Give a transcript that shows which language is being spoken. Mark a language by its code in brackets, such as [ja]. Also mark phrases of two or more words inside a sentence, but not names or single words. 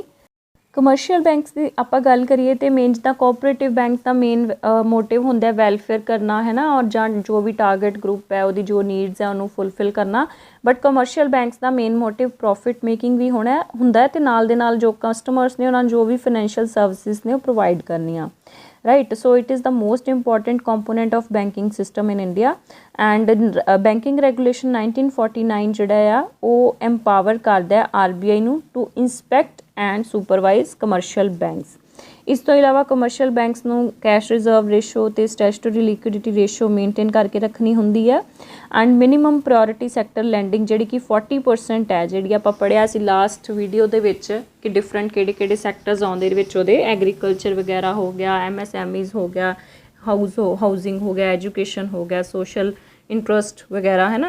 [en] commercial banks [pa] ਦੀ ਆਪਾਂ ਗੱਲ ਕਰੀਏ ਤੇ ਮੇਨ ਜਿੱਦਾਂ [en] cooperative bank [pa] ਦਾ [en] main motive [pa] ਹੁੰਦਾ ਵੈਲਫੇਅਰ ਕਰਨਾ, ਹੈ ਨਾ, ਔਰ ਜਾਂ ਜੋ ਵੀ [en] target group [pa] ਹੈ ਉਹਦੀ ਜੋ ਨੀਡਸ ਹੈ ਉਹਨੂੰ ਫੁੱਲਫਿਲ ਕਰਨਾ। [en] but commercial banks [pa] ਦਾ [en] main motive profit making [pa] ਵੀ ਹੁੰਦਾ ਤੇ ਨਾਲ ਦੇ ਨਾਲ ਜੋ ਕਸਟਮਰਸ ਨੇ ਉਹਨਾਂ ਨੂੰ ਜੋ ਵੀ [en] financial services [pa] ਨੇ ਉਹ ਪ੍ਰੋਵਾਈਡ ਕਰਨੀਆਂ, [en] right? So it is the most important component of banking system in India, and banking regulation 1949 [pa] ਜਿਹੜਾ ਆ ਉਹ [en] empower [pa] ਕਰਦਾ RBI ਨੂੰ [en] to inspect and supervise commercial banks। [pa] ਇਸ ਤੋਂ ਇਲਾਵਾ [en] commercial banks [pa] ਨੂੰ [en] cash reserve ratio [pa] ਤੇ [en] statutory liquidity ratio maintain [pa] ਕਰਕੇ ਰੱਖਣੀ ਹੁੰਦੀ ਹੈ। [en] and minimum priority sector lending [pa] ਜਿਹੜੀ ਕਿ 40% ਹੈ, ਜਿਹੜੀ ਆਪਾਂ ਪੜ੍ਹਿਆ ਸੀ [en] last video [pa] ਦੇ ਵਿੱਚ ਕਿ ਡਿਫਰੈਂਟ ਕਿਹੜੇ ਸੈਕਟਰਸ ਆਉਂਦੇ ਇਹਦੇ ਵਿੱਚ, ਉਹਦੇ ਐਗਰੀਕਲਚਰ ਵਗੈਰਾ ਹੋ ਗਿਆ, MSMEs ਹੋ ਗਿਆ, ਹਾਊਸਿੰਗ ਹੋ ਗਿਆ, ਐਜੂਕੇਸ਼ਨ ਹੋ ਗਿਆ, [en] social interest [pa] ਵਗੈਰਾ, ਹੈ ਨਾ।